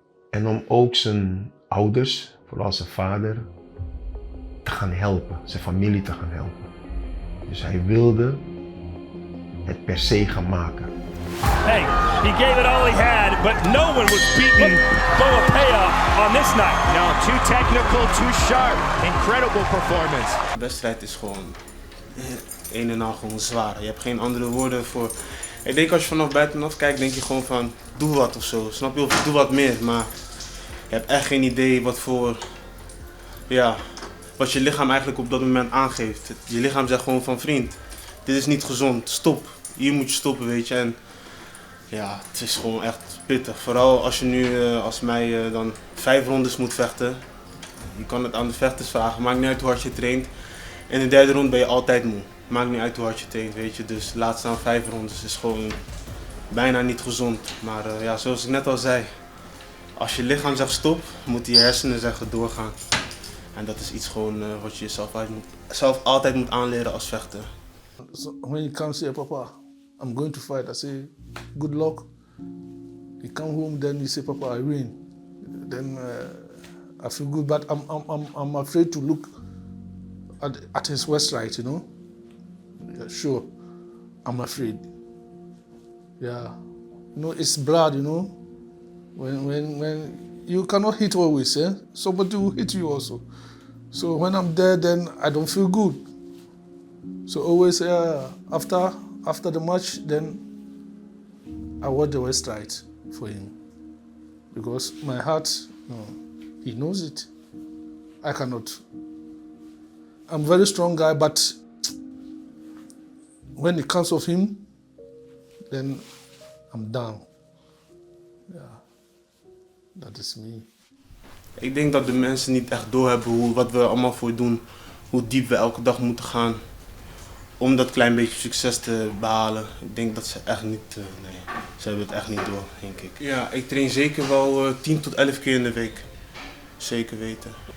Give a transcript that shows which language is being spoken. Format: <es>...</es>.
<nl>En om ook zijn ouders, vooral zijn vader, te gaan helpen. Zijn familie te gaan helpen. Dus hij wilde het per se gaan maken.</nl> <en>Hey, he gave it all he had, but no one was beating Boapea on this night. No, too technical, too sharp. Incredible performance.</en> <nl>De wedstrijd is gewoon een en al gewoon zwaar. Je hebt geen andere woorden voor. Ik denk als je vanaf buitenaf kijkt, denk je gewoon van doe wat of zo. Snap je? Of doe wat meer. Maar je hebt echt geen idee wat voor, ja, wat je lichaam eigenlijk op dat moment aangeeft. Je lichaam zegt gewoon van vriend, dit is niet gezond, stop. Hier moet je stoppen, weet je. En ja, het is gewoon echt pittig. Vooral als je nu als mij dan 5 rondes moet vechten. Je kan het aan de vechters vragen, maakt niet uit hoe hard je traint. In de derde ronde ben je altijd moe. Maakt niet uit hoe hard je traint, weet je. Dus laat staan 5 rondes is gewoon bijna niet gezond. Maar ja, zoals ik net al zei, als je lichaam zegt stop, moeten je hersenen zeggen doorgaan. En dat is iets gewoon wat je jezelf altijd moet aanleren als vechter.</nl> <en>So when he comes here, Papa, I'm going to fight, I say, good luck. He come home, then he say, Papa, I win. Then I feel good, but I'm afraid to look at his wedstrides, you know. Yeah, sure, I'm afraid. Yeah, you know, it's blood, you know. When you cannot hit always, eh? Somebody will hit you also. So when I'm there, then I don't feel good. So always after the match, then I watch the wedstrides for him. Because my heart, no, he knows it. I cannot. I'm a very strong guy, but when it comes of him, then I'm down. Yeah, that is me.</en> <nl>Ik denk dat de mensen niet echt doorhebben wat we allemaal voor doen. Hoe diep we elke dag moeten gaan. Om dat klein beetje succes te behalen. Ik denk dat ze echt niet, nee, ze hebben het echt niet door, denk ik. Ja, ik train zeker wel 10 tot 11 keer in de week. Zeker weten.</nl>